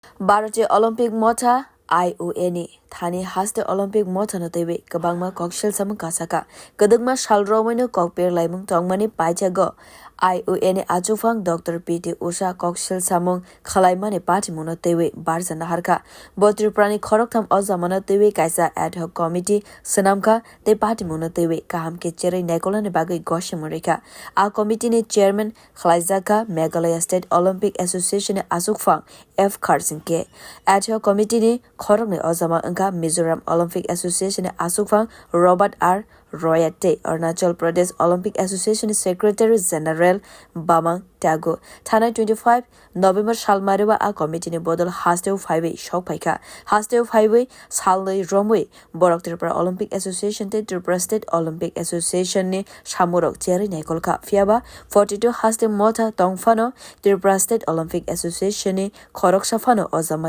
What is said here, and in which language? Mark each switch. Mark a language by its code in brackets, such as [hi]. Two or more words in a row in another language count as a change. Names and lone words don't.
[trp] भारतीय ओलंपिक मोथा IOA थानी हास्ते ओलंपिक मोथन तेवे कबांगमा कॉकशेल समूह कासाका कदगमा शालरोमैनो कॉकपेर लाइमुंग तोंगमानी पाइचागो IOA ने आचुफांग डॉक्टर PT उषा कॉकशेल समूह खलाइमाने पार्टी मुनो तेवे बारजना हरका बोत्रिप्रानी खरकथम अजमन तेवे काइसा [en] ad hoc committee [trp] सनामका ते पार्टी मुनो तेवे काहम के चेरै नेकोला ने बागै गोशे मुरेका आ कमिटी ने चेयरमैन खलाइजाका मेघालय स्टेट ओलंपिक एसोसिएशन ने आसुकफांग F खारसिंग के [en] ad hoc committee [trp] ने खरक ने अजमा अंका मिजोरम ओलंपिक एसोसिएशन ने आसुकफांग रॉबर्ट R Royate अरुणाचल प्रदेश ओलंपिक एसोसिएशन [en] secretary general [trp] बामांग ट्यागो थाना 25 नवेम्बर सालमारेवा आ कमिटी ने बदल हास्टेव फाइवे शौफाइका हास्टेव फाइवे सालनै रमवे बरक त्रिपुरा ओलंपिक एसोसिएशन ते त्रिपुरा स्टेट ओलंपिक एसोसिएशन ने सामुरक चेरै नेकलका फियाबा 42 हास्टेव मोथा तंगफानो त्रिपुरा स्टेट ओलंपिक एसोसिएशन ने खरक सफानो अजमा